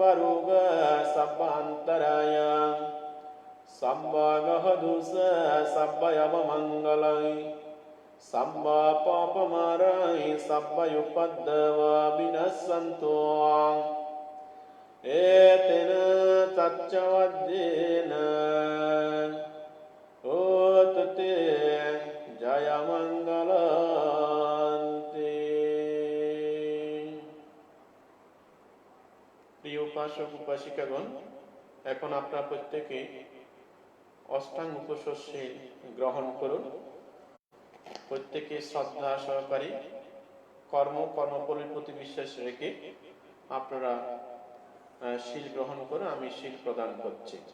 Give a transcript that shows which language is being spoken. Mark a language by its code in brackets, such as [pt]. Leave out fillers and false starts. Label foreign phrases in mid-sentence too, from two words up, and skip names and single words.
[pi] රෝග සබ්බ අන්තරය සම්බ ගහදුස සබ්බ යම මංගලයි සම්බ පාපමරයි සබ්බ යුපද්දව විනස්සන්තෝ ඒතන සච්චවද්දේන ඕතතේ ජය මංගලන්ති। [bn] প্রিয় উপাসক উপাসিকাগণ, এখন আপনারা প্রত্যেকে অষ্টাঙ্গ উপশস্যে গ্রহণ করুন। প্রত্যেকে শ্রদ্ধা সহকারে কর্মফলের প্রতি বিশ্বাস রেখে আপনারা শীল গ্রহণ করে আমি শীল প্রদান করছি।